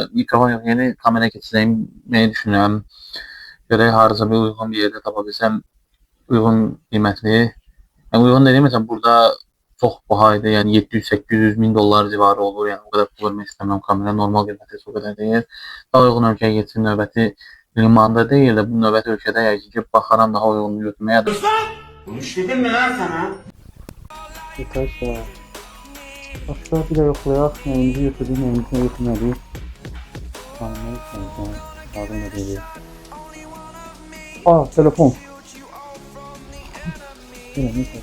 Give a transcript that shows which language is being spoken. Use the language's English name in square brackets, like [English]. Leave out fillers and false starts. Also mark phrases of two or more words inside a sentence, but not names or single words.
[Azerbaijani] Mikrofon yox, yeni kamera keçəcəyimi düşünürəm. Görək harca bir uyğun bir yerdə tapa bilsəm, uyğun qiymətli. Yəni uyğun dediyim məsələn burada çox baha idi, yəni 700-800 min dollar civarı olur, yəni o qədər pul vermək istəmirəm kamera, normal qiyməti o qədər deyil. Daha uyğun ölkəyə getsin, növbəti limanda deyil də, bu növbəti ölkədə yəqin ki, baxaram daha uyğun götürməyə də. [Turkish] Bunu işledim mi lan sana? [Azerbaijani] Arkadaşlar, başka bir de yoxlayaq, nəyimizi götürdük, nəyimizi götürmədik. Anlayın, lazım da deyil. Telefon. Neyse.